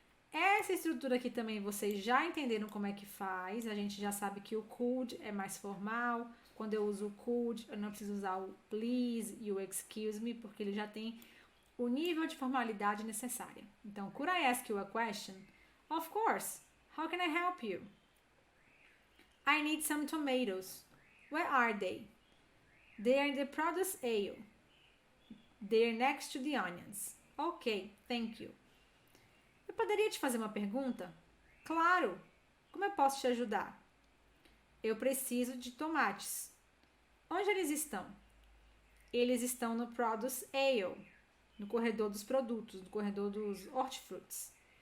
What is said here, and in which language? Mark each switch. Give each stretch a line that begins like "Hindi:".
Portuguese: Essa estrutura aqui também vocês já entenderam como é que faz. A gente já sabe que o could é mais formal. Quando eu uso o could, eu não preciso usar o please e o excuse me, porque ele já tem o nível de formalidade necessária.
English: Então, could I ask you a question? Of course. How can I help you? I need some tomatoes. Where are they? They are in the produce aisle. They are next to the onions. Ok, thank you.
Portuguese: Eu poderia te fazer uma pergunta? Claro! Como eu posso te ajudar? Eu preciso de tomates. Onde eles estão? Eles estão no Produce Aisle, no corredor dos produtos, no corredor dos hortifrutis.